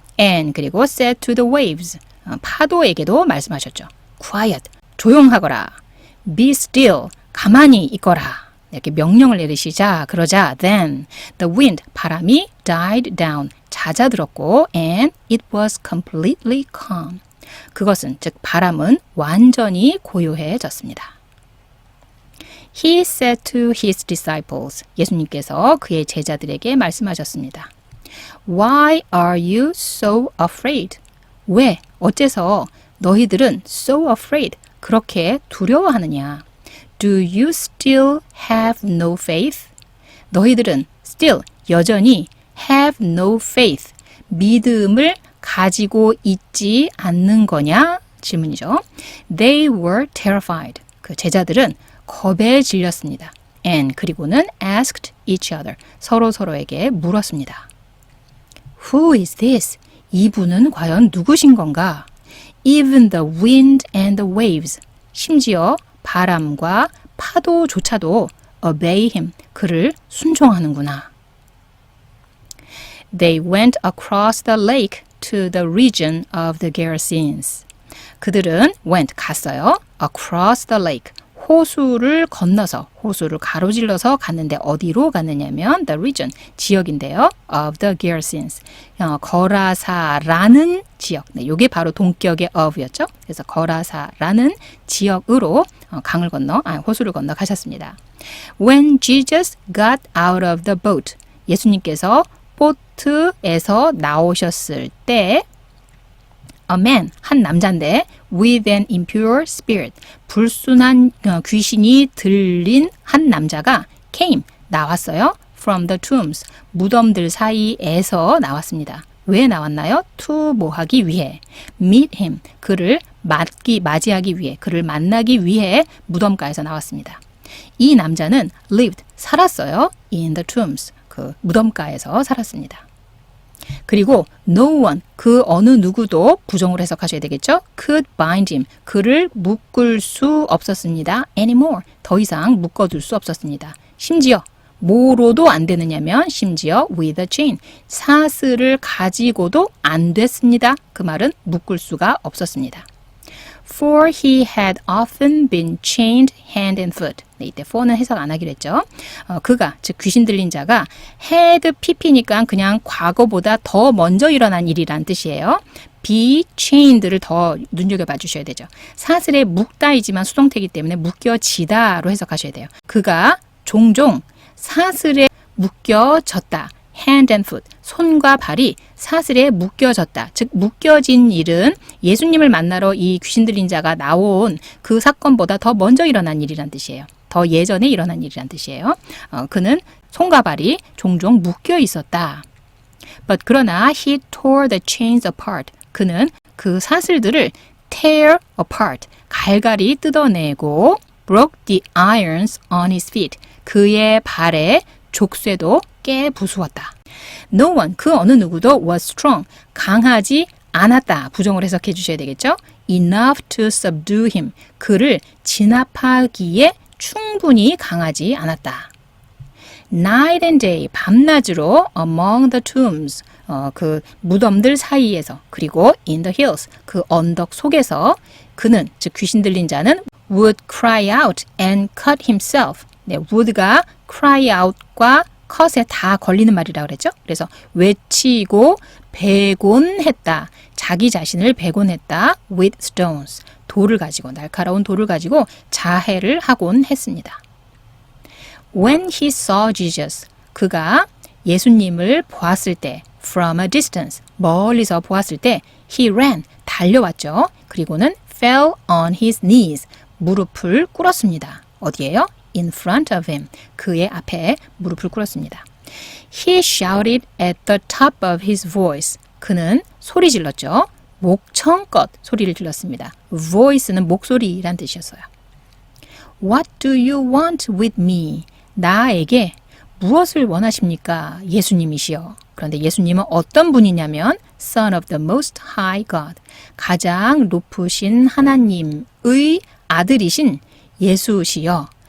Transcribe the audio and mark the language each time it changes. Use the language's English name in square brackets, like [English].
[English] And [Korean] 그리고 [English] said to the waves, [Korean] 파도에게도 말씀하셨죠. [English] Quiet, [Korean] 조용하거라. [English] Be still, [Korean] 가만히 있거라. 이렇게 명령을 내리시자, 그러자 [English] then the wind, [Korean] 바람이 [English] died down, [Korean] 잦아들었고 [English] and it was completely calm. [Korean] 그것은, 즉 바람은 완전히 고요해졌습니다. [English] He said to his disciples, [Korean] 예수님께서 그의 제자들에게 말씀하셨습니다. [English] Why are you so afraid? [Korean] 왜, 어째서 너희들은 [English] so afraid, [Korean] 그렇게 두려워하느냐? [English] Do you still have no faith? [Korean] 너희들은 [English] still, [Korean] 여전히 [English] have no faith, [Korean] 믿음을 가지고 있지 않는 거냐? 질문이죠. [English] They were terrified. [Korean] 그 제자들은 겁에 질렸습니다. [English] And [Korean] 그리고는 [English] asked each other, [Korean] 서로에게 물었습니다. [English] Who is this? [Korean] 이분은 과연 누구신 건가? [English] even the wind and the waves. [Korean] 심지어 바람과 파도조차도 [English] obey him. [Korean] 그를 순종하는구나. [English] They went across the lake to the region of the Gerasenes. [Korean] 그들은 [English] went, [Korean] 갔어요. [English] across the lake. [Korean] 호수를 건너서, 호수를 가로질러서 갔는데 어디로 갔느냐면 [English] the region, [Korean] 지역인데요. [English] of the Gerasenes. [Korean] 거라사라는 지역. 네, 이게 바로 동격의 of였죠. 그래서 거라사라는 지역으로 강을 건너, 호수를 건너 가셨습니다. [English] When Jesus got out of the boat. [Korean] 예수님께서 보트에서 나오셨을 때 [English] a man, [Korean] 한 남자인데 [English] with an impure spirit, [Korean] 불순한 귀신이 들린 한 남자가 [English] came, [Korean] 나왔어요. [English] from the tombs, [Korean] 무덤들 사이에서 나왔습니다. 왜 나왔나요? [English] to [Korean] 뭐 하기 위해, [English] meet him, [Korean] 그를 맞이하기 위해, 그를 만나기 위해 무덤가에서 나왔습니다. 이 남자는 [English] lived, [Korean] 살았어요. [English] in the tombs, [Korean] 그 무덤가에서 살았습니다. 그리고 [English] no one, [Korean] 그 어느 누구도 부정을 해석하셔야 되겠죠. [English] could bind him, [Korean] 그를 묶을 수 없었습니다. [English] anymore, [Korean] 더 이상 묶어둘 수 없었습니다. 심지어 뭐로도 안 되느냐면 심지어 [English] with a chain, [Korean] 사슬을 가지고도 안 됐습니다. 그 말은 묶을 수가 없었습니다. [English] For he had often been chained hand and foot. [Korean] 네, 이때 for는 해석 안 하기로 했죠. 그가, 즉 귀신 들린 자가 had pp니까 그냥 과거보다 더 먼저 일어난 일이란 뜻이에요. be chained를 더 눈여겨봐 주셔야 되죠. 사슬에 묶다이지만 수동태이기 때문에 묶여지다로 해석하셔야 돼요. 그가 종종 사슬에 묶여졌다. [English] hand and foot, [Korean] 손과 발이 사슬에 묶여졌다. 즉 묶여진 일은 예수님을 만나러 이 귀신 들린 자가 나온 그 사건보다 더 먼저 일어난 일이란 뜻이에요. 더 예전에 일어난 일이란 뜻이에요. 그는 손과 발이 종종 묶여 있었다. [English] But [Korean] 그러나 [English] he tore the chains apart. [Korean] 그는 그 사슬들을 [English] tear apart, [Korean] 갈갈이 뜯어내고 [English] broke the irons on his feet. [Korean] 그의 발에 족쇄도 깨 부수었다. [English] No one, [Korean] 그 어느 누구도 [English] was strong, [Korean] 강하지 않았다. 부정을 해석해 주셔야 되겠죠. [English] Enough to subdue him, [Korean] 그를 진압하기에 충분히 강하지 않았다. [English] Night and day, [Korean] 밤낮으로 [English] among the tombs, [Korean] 그 무덤들 사이에서, 그리고 [English] in the hills, [Korean] 그 언덕 속에서 그는, 즉 귀신 들린 자는 [English] would cry out and cut himself. [Korean] 네, would가 cry out과 cut에 다 걸리는 말이라고 그랬죠. 그래서 외치고 배곤했다. 자기 자신을 배곤했다. [English] with stones. [Korean] 돌을 가지고, 날카로운 돌을 가지고 자해를 하곤 했습니다. [English] When he saw Jesus, [Korean] 그가 예수님을 보았을 때, [English] from a distance, [Korean] 멀리서 보았을 때, [English] he ran, [Korean] 달려왔죠. 그리고는 [English] fell on his knees, [Korean] 무릎을 꿇었습니다. 어디예요? [English] In front of him, [Korean] 그의 앞에 무릎을 꿇었습니다. [English] He shouted at the top of his voice, [Korean] 그는 소리 질렀죠. 목청껏 소리를 질렀습니다. voice는 목소리란 뜻이었어요. [English] What do you want with me? [Korean] 나에게 무엇을 원하십니까? 예수님이시여. 그런데 예수님은 어떤 분이냐면 Son of the Most High God, 가장 높으신 하나님의 아들이신 예수시여.